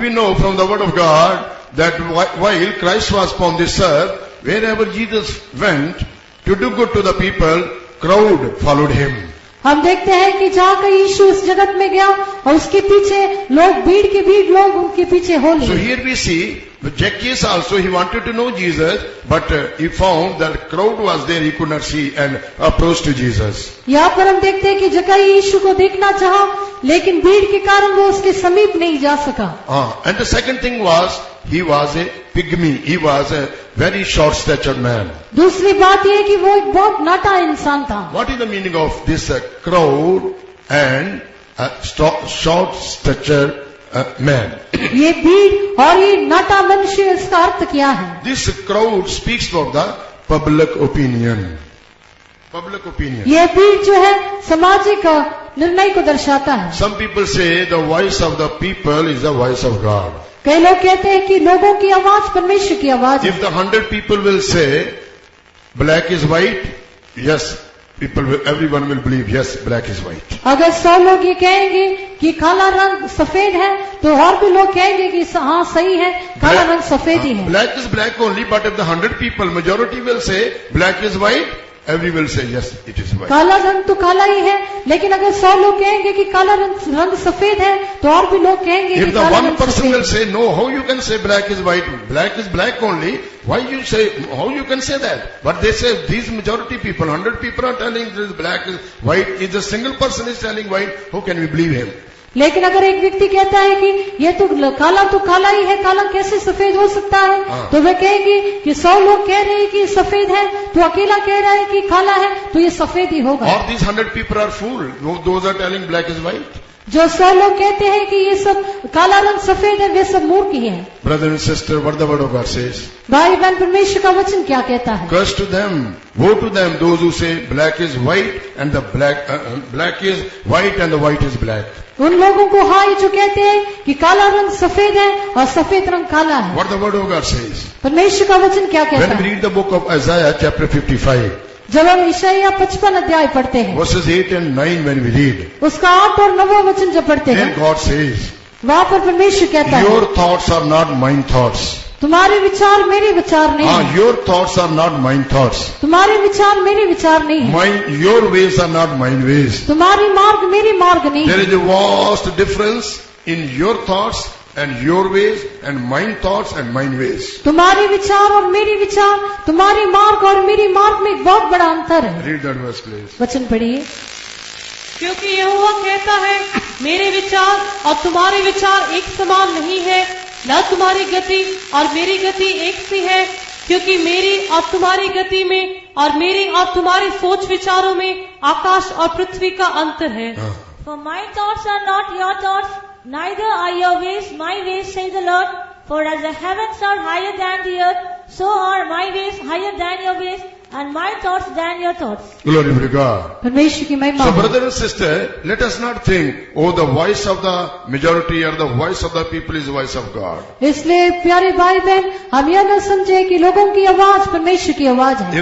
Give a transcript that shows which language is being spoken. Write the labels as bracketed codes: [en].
[en] We know from the word of God that while Christ was upon this earth, wherever Jesus went to do good to the people, crowd followed him. [hi] हम देखते हैं कि जहाँ कहीं यीशु इस जगत में गया और उसके पीछे लोग, भीड़ के भीड़ लोग उनके पीछे हो [en] So [hi] लिए। [en] here we see Zacchaeus also, he wanted to know Jesus, but he found that crowd was there, he could not see and approached to Jesus. [hi] यहाँ पर हम देखते हैं कि जक्कई यीशु को देखना चाहा, लेकिन भीड़ के कारण वो उसके समीप नहीं जा सका। [en] And the second thing was, he was a pygmy. He was a very short-statured man. [hi] दूसरी बात यह कि वो एक बहुत नाटा इंसान था। [en] What is the meaning of this crowd and short-statured man? [hi] ये भीड़ और ये नाटा मनुष्य, इसका अर्थ क्या है? [en] This crowd speaks of the public opinion. Public opinion. [hi] ये भीड़ जो है सामाजिक निर्णय को दर्शाता है। [en] Some people say the voice of the people is the voice of God. [hi] कई लोग कहते हैं कि लोगों की आवाज परमेश्वर की आवाज है। [en] If the 100 people will say black is white, yes, everyone will believe yes, black is white. [hi] अगर 100 लोग ये कहेंगे कि काला रंग सफेद है, तो और भी लोग कहेंगे कि हाँ सही है, काला रंग सफेद ही है। [en] Black is black only, but if the 100 people, majority will say black is white, every will say yes, it is white. [hi] काला रंग तो काला ही है, लेकिन अगर 100 लोग कहेंगे कि काला रंग सफेद है, तो और भी लोग कहेंगे कि [en] If the [hi] काला [en] one [hi] रंग [en] person [hi] सफेद [en] will [hi] है। [en] say no, how you can say black is white? Black is black only. Why you say, how you can say that? But they say these majority people, 100 people are telling this black is white. If the single person is telling white, how can we believe him? [hi] लेकिन अगर एक व्यक्ति कहता है कि ये तो काला ही है, काला कैसे सफेद हो सकता है, तो वे कहेंगे कि 100 लोग कह रहे हैं कि सफेद है, तो अकेला कह रहा है कि काला है, तो ये सफेद ही होगा। [en] Or these 100 people are fooled. Those are telling black is white. [hi] जो 100 लोग कहते हैं कि ये सब काला रंग सफेद है, वे सब मूर्ख ही हैं। [en] Brother and sister, what the word of God says? [hi] भाई बहन, परमेश्वर का वचन क्या कहता है? [en] Curse to them, woe to them, those who say black is white and the black is white and the white is black. [hi] उन लोगों को हाय जो कहते हैं कि काला रंग सफेद है और सफेद रंग काला है। [en] What the word of God says? [hi] परमेश्वर का वचन क्या कहता [en] When we [hi] है? [en] read the book of Isaiah chapter 55, [hi] जब हम यशायाह 55 अध्याय पढ़ते हैं, [en] verses 8 and 9 when we read, [hi] उसका 8 और 9 वचन जब पढ़ते [en] then [hi] हैं, [en] God says, [hi] वहाँ पर परमेश्वर कहता है, [en] your thoughts are not mine thoughts. [hi] तुम्हारे विचार मेरे विचार नहीं है। [en] Your thoughts are not mine thoughts. [hi] तुम्हारे विचार मेरे विचार नहीं है। [en] Your ways are not mine ways. [hi] तुम्हारी मार्ग मेरी मार्ग नहीं [en] There [hi] है। [en] is a vast difference in your thoughts and your ways and mine thoughts and mine ways. [hi] तुम्हारे विचार और मेरे विचार, तुम्हारी मार्ग और मेरी मार्ग में एक बहुत बड़ा अंतर है। [en] Read that verse, please. [hi] वचन पढ़िए। क्योंकि यहोवा कहता है, मेरे विचार और तुम्हारे विचार एक समान नहीं है, न तुम्हारी गति और मेरी गति एक सी है, क्योंकि मेरी और तुम्हारी गति में और मेरी और तुम्हारे सोच विचारों में आकाश और पृथ्वी का अंतर है। [en] For my thoughts are not your thoughts, neither are your ways my ways, says the Lord. For as the heavens are higher than the earth, so are my ways higher than your ways, and my thoughts than your thoughts. Glory be to God. [hi] परमेश्वर की महिमा [en] So [hi] हो। [en] brother and sister, let us not think, oh, the voice of the majority or the voice of the people is the voice of God. [hi] इसलिए प्यारे भाई बहन, हम यह न समझे कि लोगों की आवाज परमेश्वर की आवाज है।